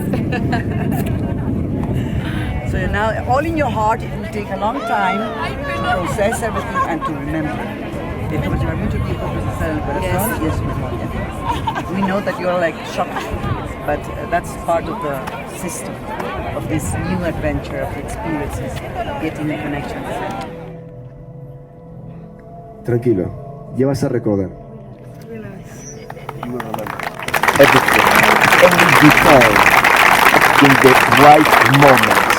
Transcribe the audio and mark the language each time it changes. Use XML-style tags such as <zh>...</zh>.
<en>So now, all in your heart, it will take a long time to process everything and to remember.</en> <es>Como llevar mucho tiempo procesar el corazón y eso es.</es> <en>We know that you are like shocked, but that's part of the system of this new adventure of experiences, getting the connections.</en> <es>Tranquilo, ya vas a recordar.</es> <en>You will remember everything, every detail in the right moment.</en>